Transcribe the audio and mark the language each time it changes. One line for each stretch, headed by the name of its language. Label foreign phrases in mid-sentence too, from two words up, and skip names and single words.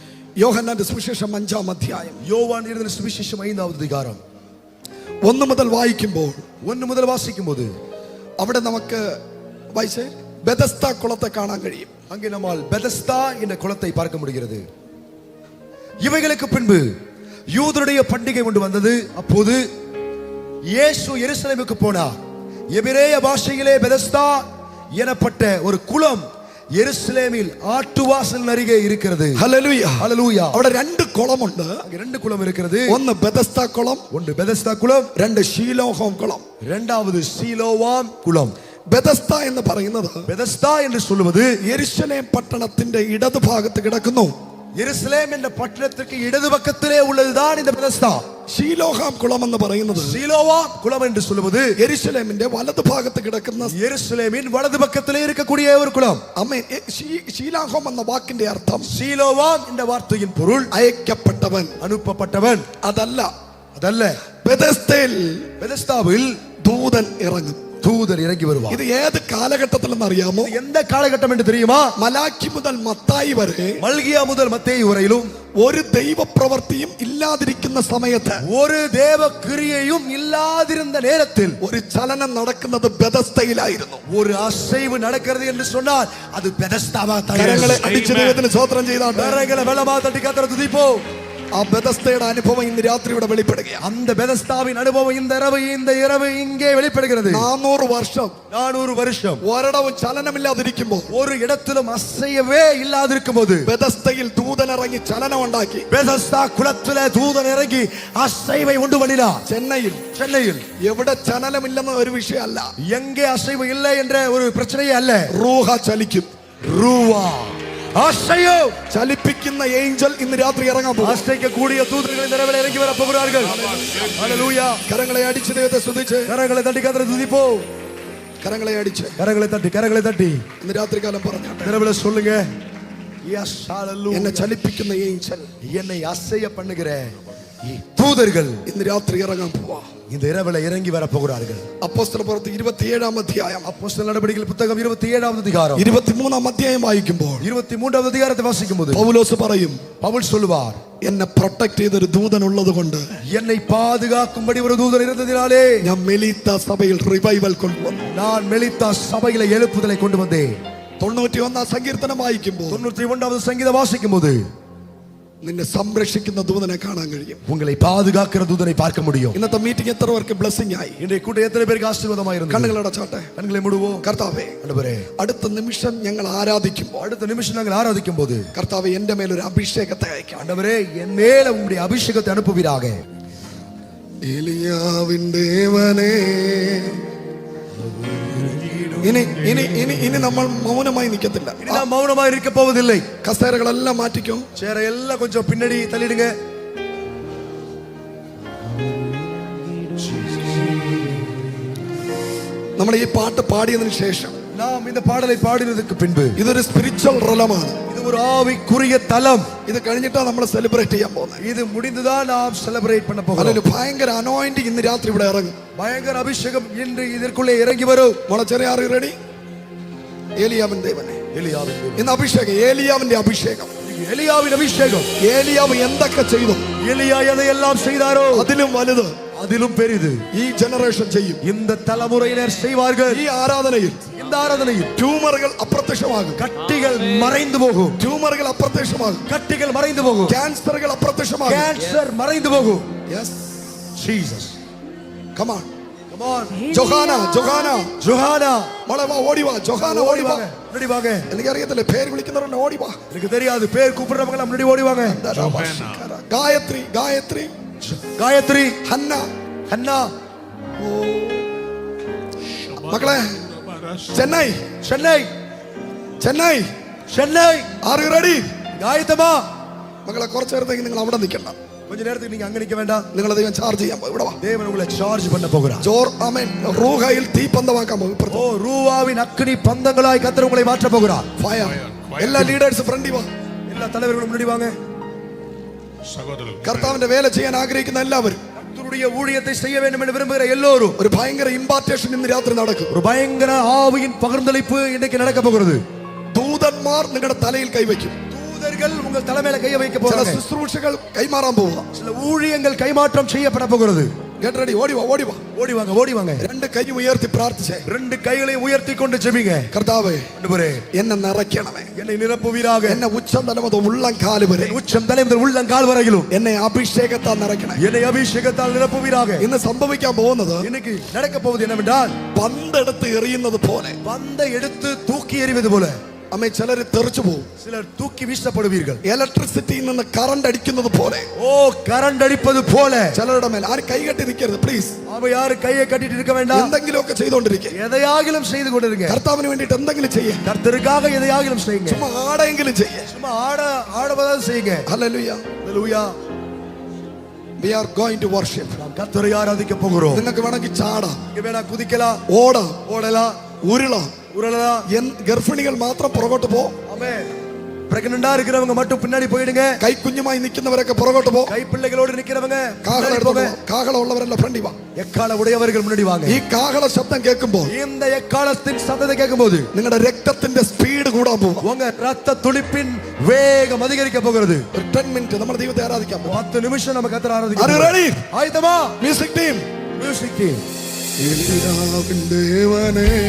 Malayalam: യോഹന്നാന്റെ സുവിശേഷം 5-ാം അധ്യായം. യോവാൻ എഴുതിയ സുവിശേഷം 5-ാമത് അധികാരം 1 മുതൽ വായിക്കുമ്പോൾ 1 മുതൽ വാസിക്കുമ്പോൾ അവിടെ നമുക്ക് വായിച്ചേ
Tamil: பெதஸ்தா குளத்தை காண
Malayalam: കഴിയും.
Tamil: அங்கே நம்மால் பெதஸ்தா என்ற குளத்தை பார்க்க முடிகிறது. இவைகளுக்கு பின்பு யூதருடைய பண்டிகை கொண்டு வந்தது. அப்போது இயேசு எருசலேமுக்கு போனார். எபிரேய பாஷையிலே பெதஸ்தா எனப்பட்ட ஒரு குளம் எருசலேமில் ஆட்டுவாசல் அருகே இருக்கிறது. ஹல்லேலூயா ஹல்லேலூயா.
Malayalam: അവിടെ രണ്ട് കുളമുണ്ട്.
Tamil: அங்கே ரெண்டு குளம் இருக்கிறது.
Malayalam: ഒന്ന് பெதஸ்தா குளம்,
Tamil: ஒன்று பெதஸ்தா குளம்,
Malayalam: രണ്ട് ஷீலோகாம் குளம்,
Tamil: இரண்டாவது சீலோவாம் குளம்.
Malayalam: பெதஸ்தா എന്ന് പറയുന്നത്
Tamil: பெதஸ்தா என்று சொல்வது
Malayalam: യെരുശലേം പട്ടണത്തിന്റെ ഇടതുഭാഗത്ത് കിടക്കുന്നു.
Tamil: எருசலேம் என்ற பட்டணத்திற்கு இடது பக்கத்திலே உள்ளதுதான் இந்த பெதஸ்தா.
Malayalam: ஷீலோகாம் குளம் എന്ന് പറയുന്നത്
Tamil: சீலோவாம் குளம் என்று சொல்வது
Malayalam: യെരുശലേമിന്റെ വലതുഭാഗത്ത് കിടക്കുന്ന
Tamil: எருசலேமின் வலது பக்கத்திலே இருக்கக்கூடிய ஒரு குளம்.
Malayalam: ആമേൻ. ഷീലോകാം എന്ന വാക്കിന്റെ അർത്ഥം
Tamil: சீலோவாம் என்ற வார்த்தையின் பொருள்
Malayalam: അയക്കപ്പെട്ടവൻ,
Tamil: அனுப்பப்பட்டவன்.
Malayalam: അതല്ല. അതല്ല. பெதஸ்தாவில் ദൂതൻ ഇറങ്ങും.
Tamil: தூதர் இறங்கி வருவார். இது ஏது காலகட்டத்தில்னு അറിയാമോ? எந்த காலகட்டம் என்று தெரியுமா?
Malayalam: മലാക്കി മുതൽ മത്തായി വരെ,
Tamil: மல்கியா முதல் மத்தேயு வரையிலும்
Malayalam: ഒരു ദൈവപ്രവൃത്തിയും ഇല്ലാതിരിക്കുന്ന സമയത്ത്,
Tamil: ஒரு தேவ கிரியையும் இல்லாதிருந்த நேரத்தில்
Malayalam: ഒരു ചലനം നടക്കുന്നത് ബെതസ്തയിലായിരുന്നു.
Tamil: ஒரு அசைவு நடக்கிறது என்று சொன்னால் அது பெதஸ்தாவாக.
Malayalam: കരങ്ങളെ അടിച്ച് ദൈവത്തിന് സ്തോത്രം ചെയ്താട്ടെ.
Tamil: கரங்களை பலமா தட்டி கர்த்தரை துதிப்போம்.
Malayalam: ആ ബെതസ്തയുടെ അനുഭവം ഇന്ന് രാത്രി ഇവിടെ വെളിപ്പെടുകയാണ്.
Tamil: அந்த பெதஸ்தாவின் அனுபவம் இந்த இரவு இங்கே வெளிப்படுகிறது.
Malayalam: 400 വർഷം
Tamil: 400 வருஷம்
Malayalam: ഒരിടവും ചലനമില്ലാതിരിക്കുമ്പോൾ,
Tamil: ஒரு இடத்திலும் அசையவே இல்லாதிருக்கும் போது
Malayalam: ബെതസ്തയിൽ ദൂതൻ ഇറങ്ങി ചലനം ഉണ്ടാക്കി.
Tamil: பெதஸ்தா குளத்திலே தூதன் இறங்கி அசைவை உண்டு பண்ணினார். சென்னையில்
Malayalam: എവിടെ ചലനമില്ലെന്ന ഒരു വിഷയമല്ല,
Tamil: எங்கே அசைவு இல்லை என்ற ஒரு பிரச்சனையே அல்ல.
Malayalam: റൂഹ ചലിക്കും.
Tamil: ரூவா அசையோ
Malayalam: ചലിപ്പിക്കുന്ന ഏഞ്ചൽ ഇന്ന് രാത്രി ഇറങ്ങാൻ പോകും.
Tamil: அசைக்கக்கூடிய தூதர்கள் இந்த இரவில் இறங்கி வர போகிறார்கள். ஹல்லேலூயா.
Malayalam: കരങ്ങളെ അടിച്ച് ദൈവത്തെ സ്തുതിച്ച്,
Tamil: கரங்களை தட்டி கர்த்தரை துதிப்போம்.
Malayalam: കരങ്ങളെ അടിച്ച്,
Tamil: கரங்களை தட்டி
Malayalam: ഇന്ന് രാത്രി കാലം പറഞ്ഞാട്ടെ.
Tamil: இரவில் சொல்லுங்க, எஸ் ஹல்லேலூயா.
Malayalam: എന്നെ ചലിപ്പിക്കുന്ന ഏഞ്ചൽ,
Tamil: என்னை அசைய பண்ணுகிற தூதர்கள்
Malayalam: ഇന്ന് രാത്രി ഇറങ്ങാൻ പോവാ.
Tamil: இந்த இரவில் இறங்கி வர போகிறார்கள்.
Malayalam: അപ്പോസ്തലപ്രവൃത്തി 27-ാം അധ്യായം,
Tamil: அப்போஸ்தலர் நடபடிகள் புத்தகம் 27-ாவது அதிகாரம்
Malayalam: 23-ാം അധ്യായം വായിക്കുമ്പോൾ
Tamil: 23வது அதிகாரத்தை வாசிக்கும்போது
Malayalam: പൗലോസ് പറയും,
Tamil: பவுல் சொல்லுவார்,
Malayalam: എന്നെ പ്രൊട്ടക്ട് ചെയ്തൊരു ദൂതൻ ഉള്ളത് കൊണ്ട്,
Tamil: என்னை பாதுகாக்கும்படி ஒரு தூதன் இருந்ததினாலே
Malayalam: ഞാൻ മെലീത്ത സഭയിൽ റിവൈവൽ കൊണ്ടുവന്നു.
Tamil: நான் மெலித்தா சபையில எழுப்புதலை கொண்டு வந்தேன்.
Malayalam: 91-ാം സങ്കീർത്തനം വായിക്കുമ്പോൾ
Tamil: 91வது சங்கீதம் வாசிக்கும்போது
Malayalam: നിന്നെ സംരക്ഷിക്കുന്ന ദൂതനെ കാണാൻ കഴിയും.
Tamil: உங்களை பாதுகாக்கிற தூதனை பார்க்க முடியும்.
Malayalam: ഇന്നത്തെ മീറ്റിംഗ് എത്ര പേർക്ക് ബ്ലെസ്സിംഗ് ആയി?
Tamil: இன்றைய கூட்டம் எத்தனை பேருக்கு ஆசீர்வாதமாயிருந்தது?
Malayalam: കണ്ണുകളടച്ചാട്ടെ,
Tamil: கண்களை மூடுவோம்.
Malayalam: കർത്താവേ,
Tamil: ஆண்டவரே,
Malayalam: അടുത്ത നിമിഷം ഞങ്ങൾ ആരാധിക്കുമ്പോൾ,
Tamil: அடுத்த நிமிஷம் நாங்கள் ஆராதிக்கும் போது
Malayalam: കർത്താവേ, എന്റെ മേലൊരു അഭിഷേകത്തെ അയക്കാം.
Tamil: ஆண்டவரே, என் மேல உம்முடைய அபிஷேகத்தை அனுப்புவீராக.
Malayalam: ഏലിയാവിൻ ദേവനേ, ഇനി നമ്മൾ മൗനമായി നിൽക്കത്തില്ല.
Tamil: இனி நாம் மௌனமாக இருக்க போவதில்லை.
Malayalam: കസേരകളെല്ലാം മാറ്റിക്കോ.
Tamil: சேர எல்லாம் கொஞ்சம் பின்னாடி தள்ளிடுங்க.
Malayalam: നമ്മൾ ഈ പാട്ട് പാടിയതിനു ശേഷം,
Tamil: நாம் இந்த பாடலை பாடினதுக்கு பின்பு,
Malayalam: ഇതൊരു സ്പിരിച്വൽ റലമാണ്.
Tamil: இது ஒரு ஆவிக்குரிய தலம்.
Malayalam: ഇത് കഴിഞ്ഞിട്ടാ നമ്മൾ സെലിബ്രേറ്റ് ചെയ്യാൻ പോകുന്നത്.
Tamil: இது முடிந்துதான் நாம் செலிப்ரேட் பண்ண போகிறோம்.
Malayalam: അതിൽ ഭയങ്കര അനോയിന്റിംഗ് ഇന്ന് രാത്രി ഇവിടെ ഇറങ്ങും.
Tamil: பயங்கர அபிஷேகம் இன்று இதற்குள்ளே இறங்கி வரும்.
Malayalam: മുളച്ചെറിയ ആറ് റെഡി? ഏലിയാവിൻ ദേവനെ, ഇന്ന് അഭിഷേകം, ഏലിയാവിന്റെ അഭിഷേകം.
Tamil: எலியாவின் அபிஷேகம்.
Malayalam: ഏലിയാവ് എന്തൊക്കെ ചെയ്തു,
Tamil: எலியா எதையெல்லாம் செய்தாரோ
Malayalam: അതിലും വലുത്,
Tamil: அதிலும் பெரிது
Malayalam: ഈ ജനറേഷൻ ചെയ്യും.
Tamil: இந்த தலைமுறையினர் செய்வார்கள்.
Malayalam: ഈ ആരാധനയിൽ இந்த ആരാധനയിൽ ട്യൂമറുകൾ അപ്രത്യക്ഷമാകും.
Tamil: கட்டிகள் மறைந்து போகும்.
Malayalam: ട്യൂമറുകൾ അപ്രത്യക്ഷമാകും.
Tamil: கட்டிகள் மறைந்து போகும்.
Malayalam: ക്യാൻസറുകൾ അപ്രത്യക്ഷമാകും.
Tamil: கேன்சர் மறைந்து போகும்.
English: യെസ് Jesus. come on, Come on.
Malayalam: ജോഹാന മോളെ വാ, ഓടി വാ. ജോഹാന ഓടി വാ.
Tamil: முன்னாடி வாங்க.
Malayalam: എനിക്കറിയത്തില്ല പേര് വിളിക്കുന്നവരുടെ ഓടി വാ.
Tamil: எனக்கு தெரியாது, பேர் கூப்பிடுறவங்க முன்னாடி ஓடி வாங்க.
Malayalam: ഗായത്രി, ഹന്ന, മക്കളെ, ചെന്നൈ
English: are you ready?
Tamil: ஆயத்தமா?
Malayalam: മക്കളെ, കുറച്ചു നേരത്തേക്ക് നിങ്ങൾ അവിടെ നിൽക്കണ്ട.
Tamil: கொஞ்ச நேரத்துக்கு நீங்க அங்க நிக்க வேண்டாம்.
Malayalam: നിങ്ങളെ ദൈവം ചാർജ് ചെയ്യാൻ പോകും. ഇവിടെ വാ.
Tamil: தேவன் உங்களை சார்ஜ் பண்ண போகிறார்.
Malayalam: ആമേൻ. റൂഹയിൽ തീപ്പന്തമാക്കാൻ പോകും.
Tamil: ஓ, ரூவாவின் அக்கினி பந்தங்களாய் கர்த்தர் உங்களை மாற்ற போகிறார்.
Malayalam: ഫയർ. എല്ലാ ലീഡേഴ്സ് ഫ്രണ്ടി വാ.
Tamil: எல்லா தலைவர்களும் முன்னாடி வாங்க.
Malayalam: കർത്താവിന്റെ വേല ചെയ്യാൻ ആഗ്രഹിക്കുന്ന എല്ലാവരും,
Tamil: கர்த்தருடைய ஊழியத்தை செய்ய வேண்டும் என்று விரும்புகிற எல்லோரும்,
Malayalam: ഒരു ഭയങ്കര ഇമ്പാർട്ടേഷൻ ഇന്ന് രാത്രി നടക്കും.
Tamil: ஒரு பயங்கர ஆவியின் பகிர்ந்தளிப்பு இன்றைக்கு நடக்க போகிறது.
Malayalam: ദൂതന്മാർ നിങ്ങളുടെ തലയിൽ കൈവയ്ക്കും.
Tamil: தூதர்கள் உங்கள் தலைமையில கையை வைக்க
Malayalam: ചില
Tamil: போறாங்க.
Malayalam: ശുശ്രൂഷകൾ കൈമാറാൻ പോവുക.
Tamil: சில ஊழியங்கள் கைமாற்றம் செய்யப்பட போகிறது.
English: Get ready,
Tamil: ஓடி வா ஓடி வா. ஓடி வாங்க ஓடி வாங்க.
Malayalam: രണ്ട് കൈയും ഉയർത്തി പ്രാർത്ഥിച്ചേ.
Tamil: ரெண்டு கைகளை உயர்த்தி கொண்டு ஜெபிங்க.
Malayalam: കർത്താവേ
Tamil: ஆண்டவரே
Malayalam: എന്നെ നിറയ്ക്കണമേ.
Tamil: என்னை நிரப்புவீராக.
Malayalam: എന്നെ ഉച്ചം തല മുതൽ ഉള്ളംകാല് വരെ
Tamil: உச்சம் தலை முதல் உள்ளங்கால் வரையிலும்
Malayalam: എന്നെ അഭിഷേകത്താൽ നിറയ്ക്കണേ.
Tamil: என்னை அபிஷேகத்தால் நிரப்புவீராக.
Malayalam: ഇന്ന് സംഭവിക്കാൻ പോകുന്നത്
Tamil: இன்னைக்கு நடக்க போவது என்னவென்றால்
Malayalam: പന്തെടുത്ത് എറിയുന്നത് പോലെ
Tamil: பந்தை எடுத்து தூக்கி எறிவது போல
Malayalam: അമ്മേ ചിലർ തെറിച്ചു പോകും.
Tamil: சிலர் தூக்கி வீசப்படுவீர்கள்.
Malayalam: ഇലക്ട്രിസിറ്റിയിൽ നിന്ന് കറണ്ട് അടിക്കുന്നത് പോലെ
Tamil: ஓ கரண்ட் அடிப்பது போல
Malayalam: ചിലരുടെ മേൽ ആരും കൈകെട്ടി നിൽക്കരുത് പ്ലീസ്.
Tamil: அவ யாரு கையை கட்டிட்டு இருக்க வேண்டாம்.
Malayalam: എന്തെങ്കിലുമൊക്കെ ചെയ്തുകൊണ്ടിരിക്കുക.
Tamil: எதையாகிலும் செய்து கொண்டிருங்க.
Malayalam: കർത്താവിന് വേണ്ടിയിട്ട് എന്തെങ്കിലും ചെയ്യേ.
Tamil: கர்த்தருக்காக எதையாகிலும் செய்யுங்க.
Malayalam: ചുമ്മാ ആടെങ്കിലും ചെയ്യേ.
Tamil: சும்மா ஆடவதாவது செய்யுங்க.
Malayalam: ഹല്ലേലൂയ.
Tamil: ஹல்லேலூயா.
English: We are going to worship.
Tamil: நாம் கர்த்தரை ஆராதிக்க போகிறோம்.
Malayalam: നിങ്ങൾക്ക് വേണമെങ്കിൽ ചാടാം,
Tamil: இங்க வேணா குதிக்கலாம்,
Malayalam: ഓടാം,
Tamil: ஓடலாம்,
Malayalam: ഉരുളാം.
Tamil: உருளலாம்.
Malayalam: ഗർഭിണികൾ മാത്രം പുറകോട്ട് പോ.
Tamil: ஆமென். பிரெக்னண்டா இருக்கிறவங்க மட்டும் பின்னாடி போயிடுங்க.
Malayalam: കൈക്കുഞ്ഞുമായി നിൽക്കുന്നവരൊക്കെ പുറകോട്ട് പോ.
Tamil: கை பிள்ளைகளோடு நிக்கிறவங்க
Malayalam: കാഹളം
Tamil: பின்னாடி
Malayalam: എടുത്തോണ്ട്
Tamil: போங்க.
Malayalam: പോ. കാഹളം ഉള്ളവരെല്ലാം ഫ്രണ്ടി വാ.
Tamil: எக்கால உடையவர்கள் முன்னாடி வாங்க.
Malayalam: ഈ കാഹള ശബ്ദം കേൾക്കുമ്പോൾ
Tamil: இந்த எக்காலத்தின் சத்தத்தை கேட்கும்போது
Malayalam: നിങ്ങളുടെ രക്തത്തിന്റെ സ്പീഡ് കൂടാൻ പോവാ.
Tamil: உங்க ரத்த துடிப்பின் வேகம் அதிகரிக்க போகிறது.
Malayalam: ഒരു 10 മിനിറ്റ് നമ്മൾ ദൈവത്തെ ആരാധിക്കാൻ പോവാ.
Tamil: 10 நிமிஷம் நம்ம கர்த்தரை
English: Are you
Tamil: ஆராதிக்க
English: ready?
Tamil: ஆயத்தமா?
English: music team. music team.
Malayalam: എലിയാവിൻ ദേവനേ